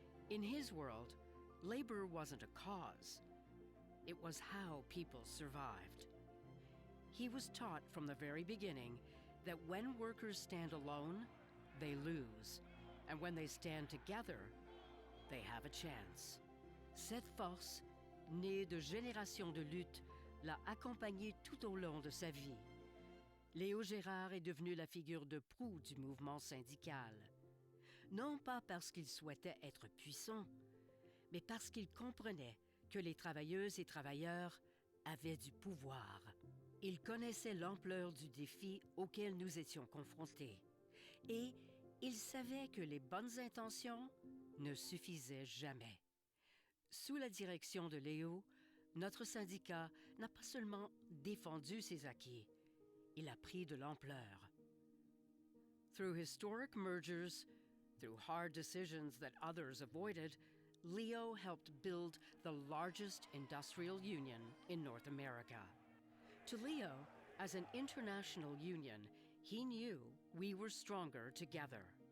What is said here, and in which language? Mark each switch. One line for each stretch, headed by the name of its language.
English: In his world, labor wasn't a cause. It was how people survived. He was taught from the very beginning that when workers stand alone, they lose. And when they stand together, they have a chance.
French: Cette force, née de générations de lutte, l'a accompagné tout au long de sa vie. Leo Gerard est devenu la figure de proue du mouvement syndical. Non pas parce qu'il souhaitait être puissant, mais parce qu'il comprenait que les travailleuses et travailleurs avaient du pouvoir. Il connaissait l'ampleur du défi auquel nous étions confrontés. Et il savait que les bonnes intentions ne suffisaient jamais. Sous la direction de Léo, notre syndicat n'a pas seulement défendu ses acquis, il a pris de l'ampleur.
English: Through historic mergers, through hard decisions that others avoided, Leo helped build the largest industrial union in North America. To Leo, as an international union, he knew we were stronger together.